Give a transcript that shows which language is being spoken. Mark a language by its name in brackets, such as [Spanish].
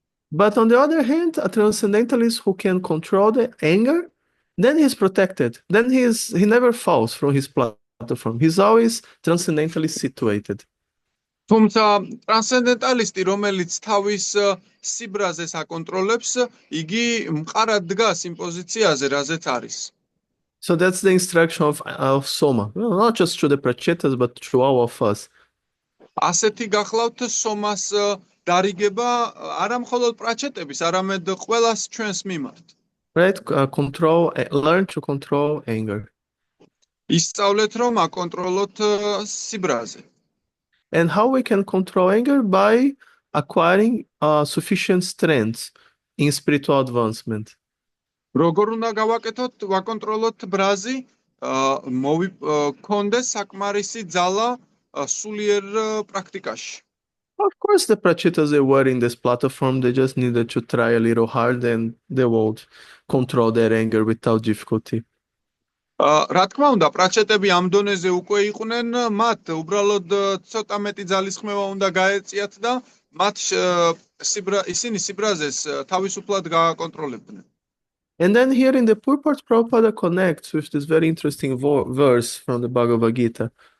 [English] But on the other hand, a transcendentalist who can control the anger, then he's protected. Then he never falls from his platform. He's always transcendentally situated. [Georgian] თუმცა ტრანსცენდენტალისტი, რომელიც თავის სიბრაზეს აკონტროლებს, იგი მყარად დგას იმ პოზიციაზე, რაზეც არის. [English] So that's the instruction of Soma, not just to the Prachetas, but to all of us. [Georgian] ასეთი გახლავთ სომას დარიგება არა მხოლოდ პრაჩეტების, არამედ ყველას ჩვენს მიმართ. [English] Right? Learn to control anger. [Georgian] ისწავლეთ რომ აკონტროლოთ სიბრაზე. [English] And how we can control anger? By acquiring sufficient strength in spiritual advancement. [Georgian] როგორ უნდა ვაკონტროლოთ ბრაზი, მოვიქონდეს საკმარისი ძალა სულიერ პრაქტიკაში. [English] Of course, the prachitas they were in this platform, they just needed to try a little hard and they would control their anger without difficulty. [Georgian] რა თქმა უნდა, პრაჩეტები ამ დონეზე უკვე იყვნენ, მათ უბრალოდ ცოტა მეტი ძალისხმევა უნდა გაეწიათ და მათ ისინი სიბრაზეს თავისუფლად გააკონტროლებდნენ. [English] And then here in the purport, Prabhupada connects with this very interesting verse from the Bhagavad Gita.